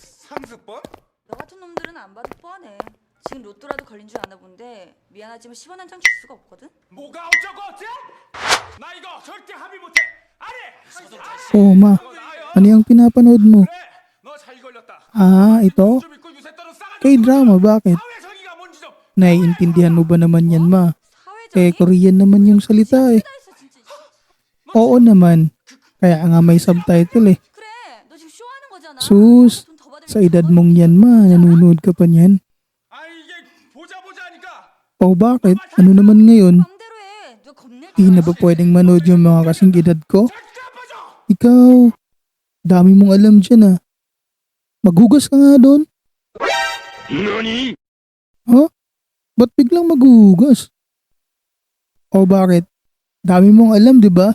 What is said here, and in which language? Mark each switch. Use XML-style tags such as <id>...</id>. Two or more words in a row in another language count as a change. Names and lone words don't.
<ko>상습범? 너 같은 놈들은 안 봐도 뻔해. 지금 로또라도 걸린 줄 아나 본데 미안하지만 10원 한 장 줄 수가 없거든. 뭐가 어쩌고 어째? 나 이거 절대 합의 못해. 안 해.</ko> <tl>Oo, ma. Ano yung pinapanood mo?</tl> <ko>그래, 너 잘 걸렸다.</ko> <tl>Ah, ito?</tl> <ko>좀 있고 유세 떠는 싸가지</ko> <tl>K-drama, bakit?</tl> <ko>사회성의가 뭔지 좀.</ko> <tl>Naiintindihan mo ba naman yan, ma?</tl> <ko>사회적인?</ko> <tl>Korean naman yung salita eh.</tl> <ko>다 있어 진짜.</ko> <tl>Oo naman. Kaya nga may subtitle eh.</tl> <ko>그래, 너 지금 쇼하는 거잖아.</ko> <tl>Sus,</tl> <ko>돈더 받으면</ko> <tl>sa edad mong yan, ma, nanonood ka pa niyan.</tl> <ko>아 이게 보자 하니까.</ko> <tl>O bakit? Ano naman ngayon?</tl> <ko>맘대로 해. 너 겁낼</ko> <tl>Di</tl> <ko>거야.</ko> <tl>na ba pwedeng manood yung mga kasing edad ko?</tl> <ko>잠깐만요.</ko> <tl>Ikaw, dami mong alam dyan ah. Maghugas ka nga doon.</tl> <ko>너니?</ko> <tl>Ha? Ba't biglang maghugas? O bakit? Dami mong alam, di ba?</tl>